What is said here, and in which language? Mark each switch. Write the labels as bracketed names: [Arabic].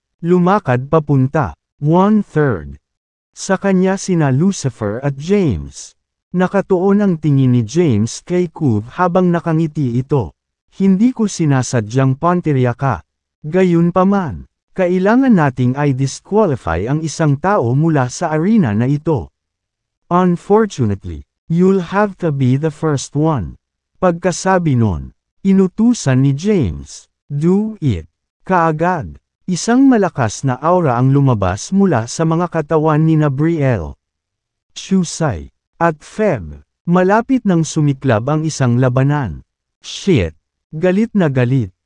[Filipino] Lumakad papunta, 1/3. Sa kanya sina Lucifer at James. Nakatuon ang tingin ni James kay Kuv habang nakangiti ito. Hindi ko sinasadyang pantirya ka. Gayunpaman, kailangan nating i-disqualify ang isang tao mula sa arena na ito. [English] Unfortunately, you'll have to be the first one. [Filipino] Pagkasabi nun, inutusan ni James, [English] "Do it." [Filipino] Kaagad, isang malakas na aura ang lumabas mula sa mga katawan ni Brielle, Chusai, at Feb. Malapit nang sumiklab ang isang labanan. Shit! Galit na galit.